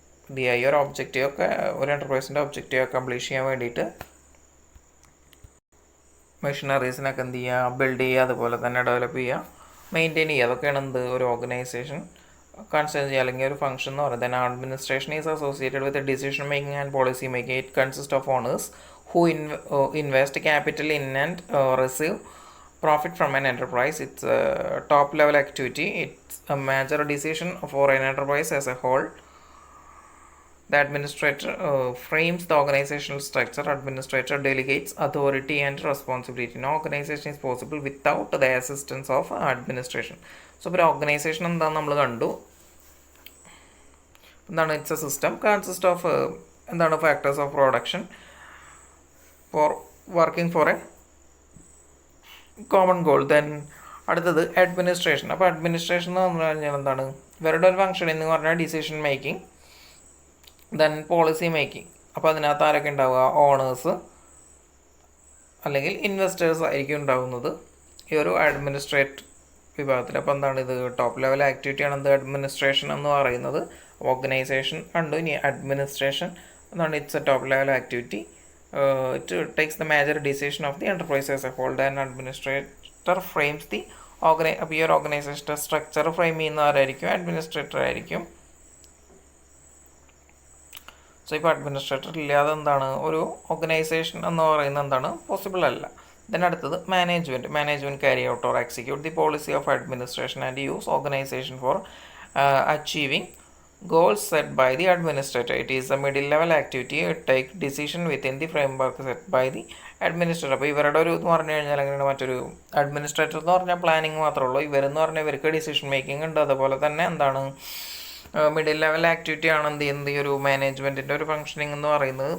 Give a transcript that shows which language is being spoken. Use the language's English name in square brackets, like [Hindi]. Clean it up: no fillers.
[Malayalam] ഈ ഒരു ഒബ്ജക്റ്റീവ് ഒക്കെ ഒരു എൻ്റർപ്രൈസിൻ്റെ ഒബ്ജക്റ്റീവ് അക്കംപ്ലിഷ് ചെയ്യാൻ വേണ്ടിയിട്ട് മെഷീനറീസിനൊക്കെ എന്ത് ചെയ്യുക, ബിൽഡ് ചെയ്യുക, അതുപോലെ തന്നെ ഡെവലപ്പ് ചെയ്യുക, മെയിൻറ്റെയിൻ ചെയ്യുക. അതൊക്കെയാണ് എന്ത് ഒരു ഓർഗനൈസേഷൻ കൺസേൺ ചെയ്യുക, അല്ലെങ്കിൽ ഒരു ഫംഗ്ഷൻ എന്ന് പറയുന്നത്. [English] Then administration is associated with decision making and policy making. It consist of owners who invest capital in and receive profit from an enterprise. It's a top level activity. It's a major decision for an enterprise as a whole. The administrator frames the organizational structure. Administrator delegates authority and responsibility. No organization is possible without the assistance of administration. [Malayalam] So ഒരു organisation എന്താണെന്ന് നമ്മൾ കണ്ടു. [English] എന്താണ്? It's a system consist of എന്താണ് factors of production for working for a common goal. [Malayalam] Then അടുത്തത് administration. അപ്പോൾ administration എന്ന് പറഞ്ഞു കഴിഞ്ഞാൽ എന്താണ്? ഇവരുടെ ഒരു ഫംഗ്ഷൻ എന്ന് പറഞ്ഞാൽ decision making, then policy making. അപ്പോൾ അതിനകത്ത് ആരൊക്കെ ഉണ്ടാവുക? ഓണേഴ്സ് അല്ലെങ്കിൽ ഇൻവെസ്റ്റേഴ്സ് ആയിരിക്കും ഉണ്ടാകുന്നത് ഈ ഒരു അഡ്മിനിസ്ട്രേറ്റ് വിഭാഗത്തിൽ. അപ്പോൾ എന്താണ് ഇത്? ടോപ്പ് ലെവൽ ആക്ടിവിറ്റിയാണ് എന്ത് അഡ്മിനിസ്ട്രേഷൻ എന്ന് പറയുന്നത്. ഓർഗനൈസേഷൻ കണ്ടു. ഇനി അഡ്മിനിസ്ട്രേഷൻ എന്താണ്? [English] It's a top level activity. It takes the major decision of the enterprise as a whole. Then administrator frames the [Malayalam] അപ്പോൾ ഈ ഒരു ഓർഗനൈസേഷൻ്റെ സ്ട്രക്ചർ ഫ്രെയിം ചെയ്യുന്ന ആരായിരിക്കും? അഡ്മിനിസ്ട്രേറ്റർ ആയിരിക്കും. സോ ഇപ്പോൾ അഡ്മിനിസ്ട്രേറ്റർ ഇല്ലാതെ എന്താണ് ഒരു ഓർഗനൈസേഷൻ എന്ന് പറയുന്നത് എന്താണ്? പോസിബിൾ അല്ല. [English] Then അടുത്തത് management. Management carry out or execute the policy of administration and use organization for achieving goals set by the administrator. It is a middle level activity. It takes decision within the framework set by the administrator. [Malayalam] അപ്പോൾ ഇവരുടെ ഒരു എന്ന് പറഞ്ഞു കഴിഞ്ഞാൽ അങ്ങനെയാണ്. മറ്റൊരു administrator എന്ന് പറഞ്ഞാൽ പ്ലാനിങ് മാത്രമേ ഉള്ളൂ. ഇവരെന്ന് പറഞ്ഞാൽ ഇവർക്ക് ഡിസിഷൻ മേക്കിംഗ് ഉണ്ട്. അതുപോലെ തന്നെ എന്താണ് മിഡിൽ ലെവൽ ആക്ടിവിറ്റി ആണ് എന്ത് ചെയ്യുന്നത്? ഈ ഒരു മാനേജ്മെൻറ്റിൻ്റെ ഒരു ഫംഗ്ഷനിങ് എന്ന് പറയുന്നത്.